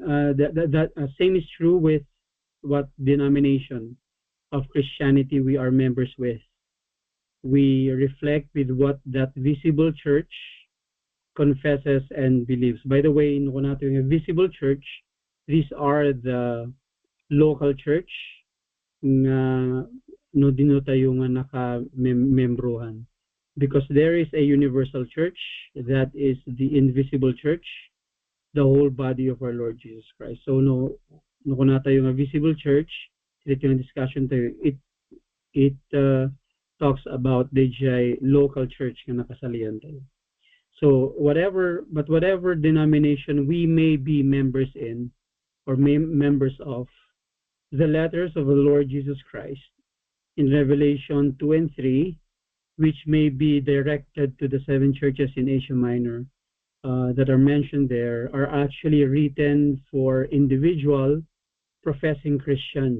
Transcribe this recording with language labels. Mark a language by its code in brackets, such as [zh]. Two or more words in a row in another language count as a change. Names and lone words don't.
[en] Same is true with what denomination of Christianity we are members with. We reflect with what that visible church confesses and believes. By the way, in a visible church, these are the local church [ilo] nga no dino tayo nga naka-membrohan. [en] Because there is a universal church that is the invisible church, the whole body of our Lord Jesus Christ. [ilo] So no kuna tayo nga [en] visible church, [ilo] ito yung discussion tayo. [en] It talks about the local church [ilo] nga nakasalian tayo. [en] So whatever denomination we may be members in or members of, the letters of the Lord Jesus Christ in Revelation 2 and 3, which may be directed to the 7 churches in Asia Minor that are mentioned there, are actually written for individual professing Christians.